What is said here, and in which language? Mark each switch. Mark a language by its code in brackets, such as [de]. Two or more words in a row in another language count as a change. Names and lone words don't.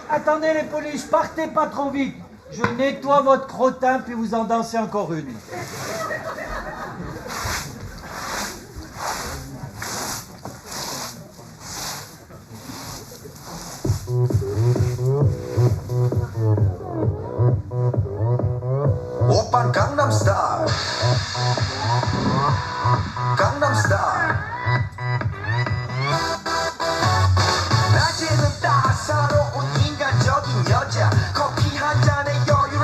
[fr] attendez les polices, partez pas trop vite. Je nettoie votre crottin, puis vous en dansez encore une. [ko] 오빤 강남스타일 강남스타일 낮에는 따사로운 인간적인 여자 커피 한 잔에 여유를